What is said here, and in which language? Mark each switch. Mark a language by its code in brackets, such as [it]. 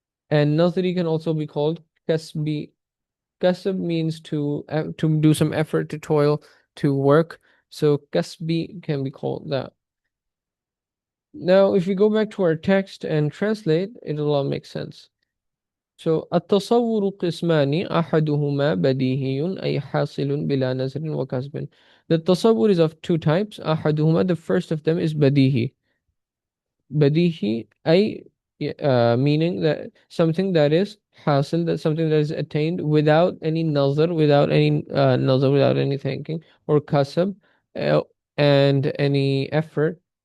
[en] And nazari can also be called kasbi. Kasb means to do some effort, to toil, to work. So kasbi can be called that. Now, if we go back to our text and translate, it'll all make sense. [ar] So التصور قسمان أحدهما بديهي أي حاصل بلا نظر وكسب. [en] The tasawwur is of two types. [ar] أحدهما, [en] the first of them is badihi. Badihi أي meaning that something that is hasil, that something that is attained without any nazar, without any thinking, or kasab, uh, and any effort.